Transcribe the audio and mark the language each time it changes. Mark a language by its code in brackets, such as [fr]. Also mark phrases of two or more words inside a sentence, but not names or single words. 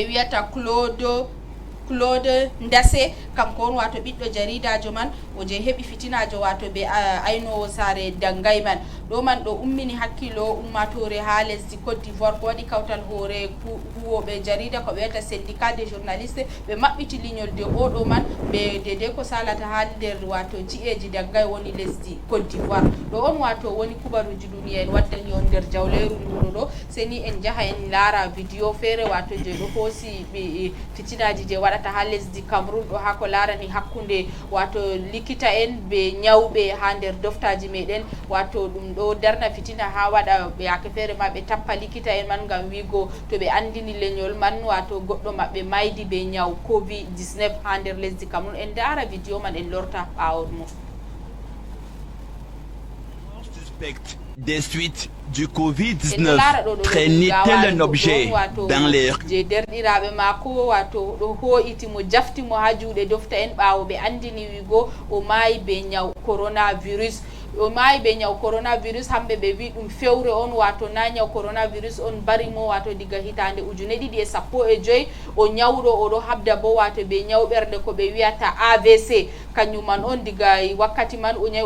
[ff] wiyata Claude Ndase kanko on wato ɓiɗɗo jaridajo man o je heɓi fitinajo wato ɓe aynowo saare Dangay man ɗo man ɗo ummini hakkilo ummatore ha lesdi Côte d'Ivoire ko waɗi kawtal hoore huwoɓe jarida ko ɓe wiyata [fr] syndicat des journalistes [ff] ɓe maɓɓiti liñol de oɗo man ɓe dede ko salata ha nder wato ji'eji Dangay woni lesdi Côte d'Ivoire ɗo on wato woni kubaruji duniya en waddani on nder jawleru nduro ɗo seni en jaha en laara vidéo feere wato je ɗo hoosi ɓe fitinaji je waɗata ha lesdi Cameroun ɗo ha ko larani hakkunde wato likita en be nyawɓe ha nder doftaji meɗen wato ɗum ɗo darna fitina ha waɗa yake feere ma ɓe tappa likita en man ngam wigo to ɓe andini leñol man wato goɗɗo maɓɓe maydi be nyaw Covid-19 ha nder lesdi Cameroun en dara vidéo man en lorta ɓawo mo. [fr] Des suites du Covid-19 traînait un objet dans l'air. [ff] Je derɗiraɓe mako wato ɗo ho'iti mo jafti mo ha juuɗe dofta en ɓawo ɓe andini wigo o maayi be nyaw coronavirus o maayi be nyaw coronavirus hamɓe ɓe wi ɗum fewre on wato na nyaw coronavirus on bari mo wato diga hitande 2015 o nyawɗo oɗo habda bo wato be nyawɓerde ko ɓe wiyata AVC kañum man on diga wakkati man o nyawi o